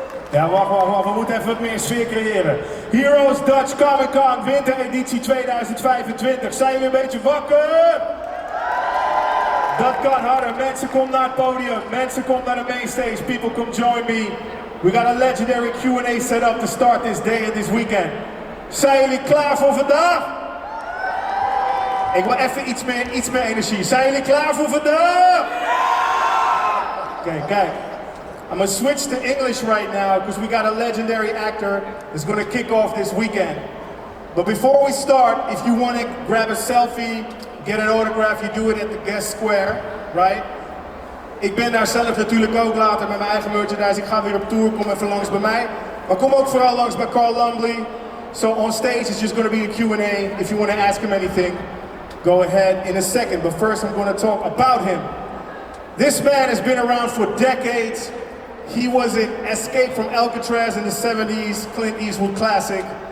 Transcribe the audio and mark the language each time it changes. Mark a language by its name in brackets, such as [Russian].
[Dutch] Ja, wacht, we moeten even wat meer sfeer creëren. Heroes Dutch Comic Con, wintereditie 2025. Zijn jullie een beetje wakker? Dat kan harder. Mensen, kom naar het podium. Mensen, kom naar de mainstage. [English] People, come join me. We got a legendary Q&A set up to start this day and this weekend. [Dutch] Zijn jullie klaar voor vandaag? Ik wil even iets meer energie. Zijn jullie klaar voor vandaag? Okay, kijk. [English] I'm gonna switch to English right now because we got a legendary actor that's gonna kick off this weekend. But before we start, if you want to grab a selfie, get an autograph, you do it at the guest square, right? [Dutch] Ik ben daar zelf natuurlijk ook later met mijn eigen merchandise. Ik ga weer op tour, kom even langs bij mij. Maar kom ook vooral langs bij Lumbly. [English] So on stage it's just gonna be a Q&A. If you want to ask him anything, go ahead in a second. But first I'm gonna talk about him. This man has been around for decades. He was in Escape from Alcatraz in the 70s, Clint Eastwood classic.